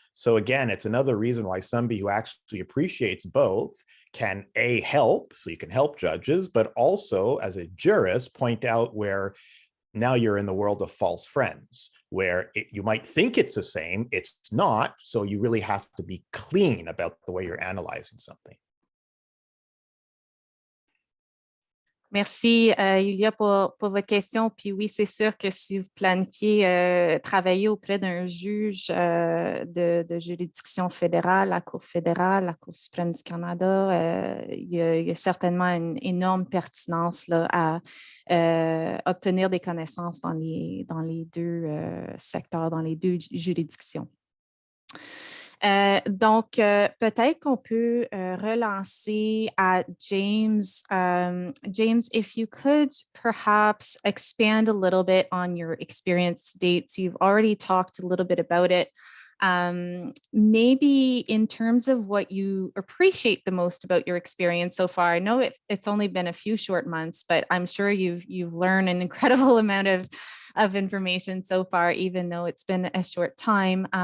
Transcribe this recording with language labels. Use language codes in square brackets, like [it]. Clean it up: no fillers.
[en] So again, it's another reason why somebody who actually appreciates both can help, so you can help judges, but also as a jurist point out where now you're in the world of false friends, where you might think it's the same, it's not, so you really have to be clean about the way you're analyzing something. [fr] Merci, Yulia, pour votre question. Puis oui, c'est sûr que si vous planifiez travailler auprès d'un juge de juridiction fédérale, la Cour fédérale, la Cour suprême du Canada, il y a certainement une énorme pertinence là, à obtenir des connaissances dans les deux secteurs, dans les deux juridictions. Donc, peut-être qu'on peut relancer à James. [en] James, if you could perhaps expand a little bit on your experience to date. So you've already talked a little bit about it. Maybe in terms of what you appreciate the most about your experience so far. I know it's only been a few short months, but I'm sure you've learned an incredible amount of information so far, even though it's been a short time.